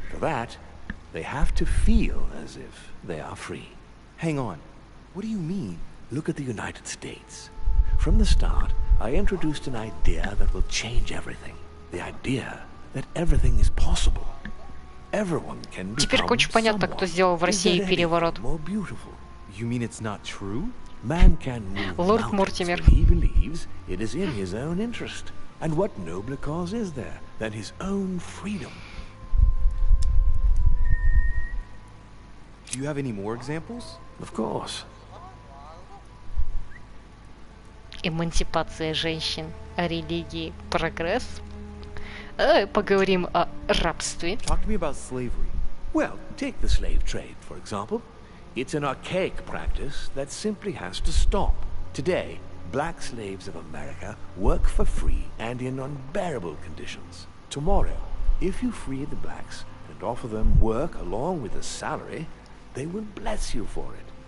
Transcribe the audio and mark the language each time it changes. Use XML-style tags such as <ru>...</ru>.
<en>For that, they have to feel as if they are free. Hang on. What do you mean? Look at the United States. From the start, I introduced an idea that will change everything. The idea that everything is possible. Everyone can</en> <ru>Теперь</ru> <en>become</en> <ru>очень понятно, кто сделал в России переворот.</ru> <en>more beautiful. You mean it's not true? Man can move Lord mountains Mortimer. when he believes it is in his own interest. And what nobler cause is there than his own freedom? Do you have any more examples? Of course.</en> <ru>Эмансипация женщин, о религии, прогресс. Поговорим о рабстве.</ru> <en>Talk to me about slavery. Well, take the slave trade, for example. It's an archaic practice that simply has to stop. Today, black slaves of America work for free and in unbearable conditions. Tomorrow, if you free the blacks and offer them work along with a salary, they will bless you for it.</en>